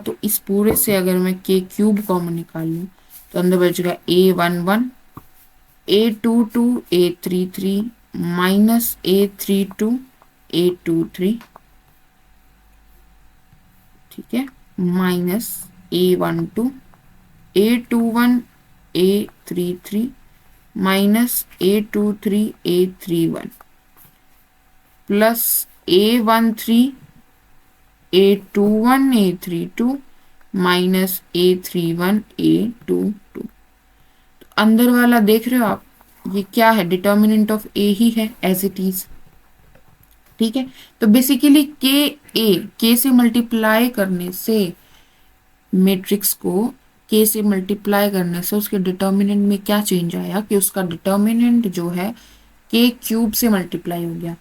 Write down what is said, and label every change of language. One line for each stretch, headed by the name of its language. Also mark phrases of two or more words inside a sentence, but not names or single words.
Hindi: तो इस पूरे से अगर मैं K³ कॉमन निकाल लूँ तो अंदर बचेगा A11 A22 A33 माइनस A32 A23, ठीक है, माइनस A12 A21 A33 माइनस A23 A31 प्लस A13 A21 A32 माइनस A31 A22। अंदर वाला देख रहे हो आप, ये क्या है,
English: determinant of A
Hindi: ही है
English: as it is.
Hindi: ठीक है, तो बेसिकली के से मल्टीप्लाई करने से, मैट्रिक्स को के से मल्टीप्लाई करने से उसके डिटर्मिनेंट में क्या चेंज आया कि उसका डिटर्मिनेंट जो है K³ से मल्टीप्लाई हो गया।